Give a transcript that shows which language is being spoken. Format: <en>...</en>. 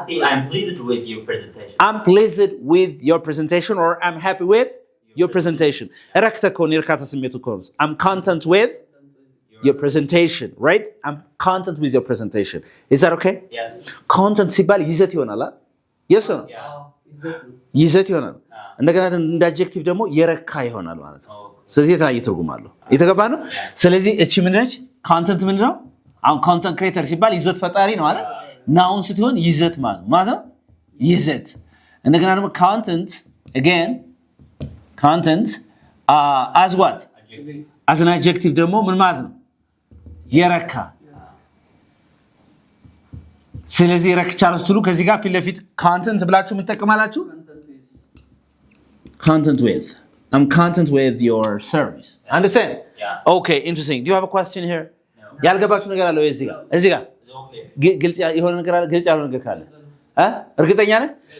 <en>I'm pleased with your presentation. I'm pleased with your presentation or I'm happy with your presentation.</en> <am>ረክተ ከሆነ የርካታ ስሜቱ ከሆነ</am> <en>I'm content with your presentation, right? I'm content with your presentation. Is that okay? Yes.</en> <am>Content ሲባል ይዘት ይሆናል አይደል?</am> <en>Yes or no?</en> <am>ይዘት ይሆናል። እንደገና እንደ adjective ደግሞ የረካ ይሆናል ማለት ነው። ስለዚህ የተለያየ ትርጉም አለው። የተገባ ነው። ስለዚህ እቺ ምን ነች? content ምንድን ነው? አሁን content creator ሲባል ይዘት ፈጣሪ ነው አይደል? ናውን ስትሆን ይዘት ማለት ነው ይዘት። እንደገና ደግሞ</am> <en>content again content as what? as an adjective</en> <am>ደግሞ ምን ማለት ነው? የረካ። ስለዚህ ረክቻለሁ ስትሉ ከዚህ ጋር ፊት ለፊት content ብላችሁ ምን ተጠቅማላችሁ?</am> <en>Content with. I'm content with your service. Understand? Yeah. Okay, interesting. Do you have a question here? No.</en> <am>ያልገባችሁ ነገር አለ ወይ እዚህ ጋር? ግልጽ የሆነ ነገር አለ ግልጽ ያልሆነ ነገር ካለ እርግጠኛ ነህ?</am>